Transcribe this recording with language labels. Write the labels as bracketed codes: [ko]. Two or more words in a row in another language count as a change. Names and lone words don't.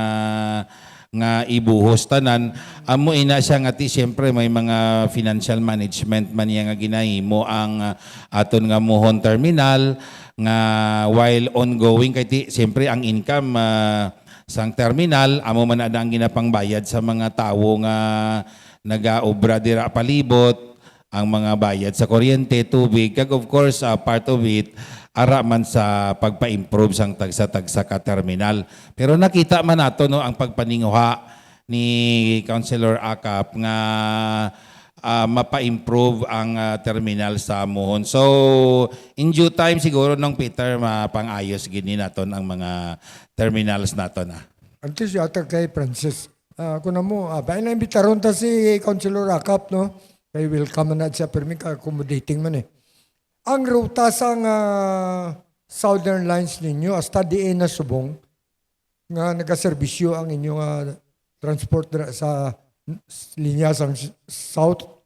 [hil] nga ibuhos tanan amo ina siya nga ti siyempre may mga [en] financial management [hil] man niya nga ginahimo ang aton nga Mohon terminal nga [en] while ongoing [hil] kay ti siyempre ang income sang terminal amo man ada ang ginapangbayad sa mga tawo nga nagaobra dira palibot ang mga bayad sa kuryente, tubig kag [en] of course part of it [hil] ara man sa pagpa-improve sang tagsa-tagsa ka terminal. Pero nakita man nato no ang pagpaninguha ni Councilor Acap nga mapa-improve ang terminal sa Mohon. So [en] in due time [hil] siguro nung Peter mapangayos gini naton ang mga terminals naton. Antes yata kay Francis. Kung mo, bayan na imbitaron ta si Councilor Acap, no? Kay welcome na siya, pero may accommodating man eh. Ang ruta sang Southern Lines ninyo, hasta diin na subong, nga nagaserbisyo ang inyong transport sa linya sang South.